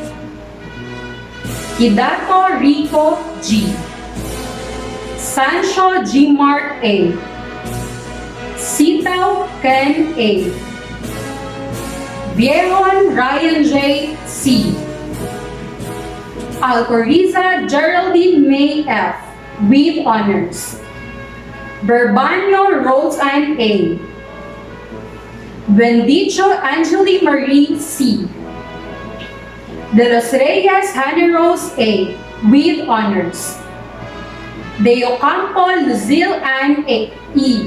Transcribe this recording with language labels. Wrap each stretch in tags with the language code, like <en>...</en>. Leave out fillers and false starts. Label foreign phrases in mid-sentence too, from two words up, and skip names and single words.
<en>Kidato Rico G. Sancho G. Mark A. Sitaw Ken A. Vieron Ryan J. C. Alcoriza Geraldine May F. with honors. Berbanyo Rose Ann A. Bendicho Angeli Marie C. De los Reyes Hannah Rose A. with honors. De Ocampo Luzil Ann A. E.</en>